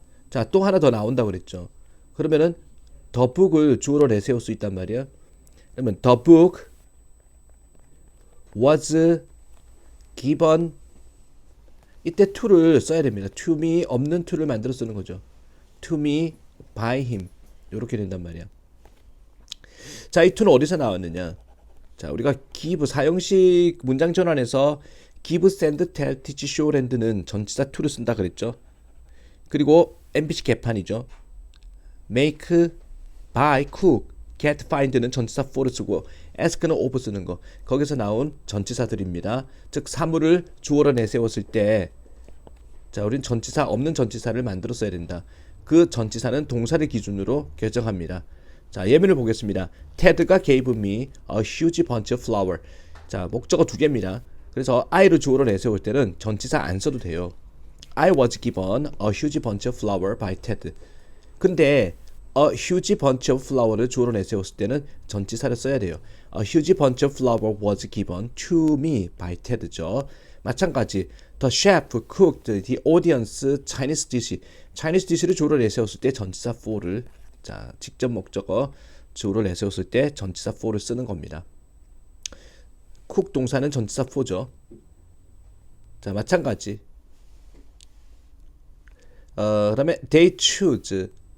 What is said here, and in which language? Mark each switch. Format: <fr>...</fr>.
<ko>자, 또 하나 더 나온다고 그랬죠. 그러면은 the book을 주어로 내세울 수 있단 말이야. 그러면</ko> <en>the book was given</en> <ko>이때 to를 써야 됩니다. to me 없는 to를 만들어 쓰는 거죠.</ko> <en>to me by him</en> <ko>이렇게 된단 말이야. 자, 이 to는 어디서 나왔느냐? 자, 우리가 give 사형식 문장 전환에서 give, send, tell, teach, show, land는 전치사 to를 쓴다 그랬죠. 그리고 MBC 개판이죠. make, buy, cook, get, find는 전치사 for를 쓰고 ask는 of 쓰는 거. 거기서 나온 전치사들입니다. 즉 사물을 주어로 내세웠을 때 자, 우린 전치사 없는 전치사를 만들어 써야 된다. 그 전치사는 동사를 기준으로 결정합니다. 자, 예문을 보겠습니다.</ko> <en>Ted가 gave me a huge bunch of flower.</en> <ko>자, 목적어 두 개입니다. 그래서 I를 주어로 내세울 때는 전치사 안 써도 돼요.</ko> <en>I was given a huge bunch of flower by Ted.</en> <ko>근데</ko> <en>a huge bunch of flower</en> <ko>를 주어로 내세웠을 때는 전치사를 써야 돼요.</ko> <en>A huge bunch of flower was given to me by Ted죠. 마찬가지 The chef cooked the audience Chinese dish. Chinese dish를</en> <ko>주어로 내세웠을 때 전치사 for를 자 직접 목적어 주어를 내세웠을 때 전치사 for를 쓰는 겁니다. cook 동사는 전치사 for죠. 자, 마찬가지. 그다음에</ko> <en>they choose.</en>